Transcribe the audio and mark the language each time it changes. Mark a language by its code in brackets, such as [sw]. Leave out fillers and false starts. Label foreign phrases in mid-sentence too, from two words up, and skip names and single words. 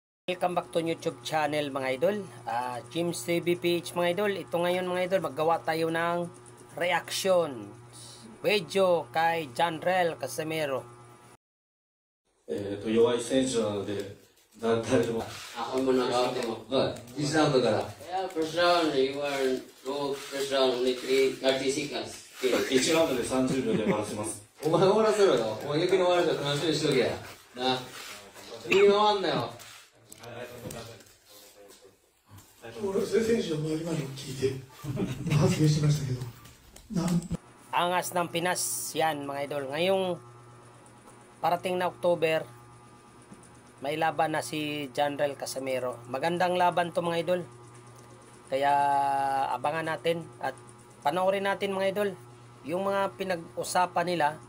[en] Welcome back to YouTube channel [tl] mga idol, [en] James TVPH [tl] mga idol. Ito ngayon mga idol, maggawa tayo ng [en] reaction video [tl] kay Janrel Casimero. [ja] 弱い選手なので誰でも [tl] Ako mo nagawa mo. [en] This round ka. Yeah, first round, you are no first round, only 30 seconds. [ja] 1 ラウンドで30秒で終わらせます。お前終わらせろよ。お前逆に終わらせろ。楽しみにしとけや。な。いいの終わんなよ。選手の今の聞いて発言しましたけど、 [tl] Angas ng Pinas yan mga idol. Ngayong parating na October, may laban na si Janrel Casimero. Magandang laban to mga idol, kaya abangan natin at panoorin natin mga idol yung mga pinag-usapan nila.